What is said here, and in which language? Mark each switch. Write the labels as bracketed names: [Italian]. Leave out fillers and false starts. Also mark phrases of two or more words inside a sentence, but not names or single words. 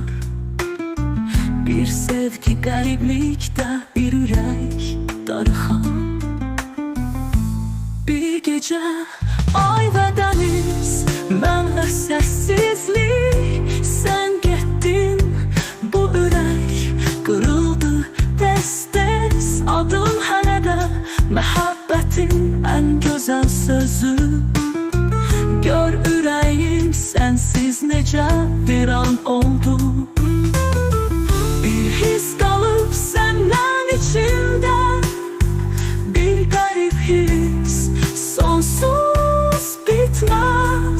[Azerbaijani] Bir sevgi qəriblikdə, bir ürək darıxar. [Turkish] Bir gece ay ve deniz, ben ve sessizlik. Sen gittin, bu yürek kırıldı tez tez. [Azerbaijani] Adım hələ də məhəbbətin [Turkish] en güzel [Azerbaijani] sözü. Gör ürəyim sensiz necə viran oldu. Bir his qalıb səndən içimdə, bir qərib his, sonsuz bitmez.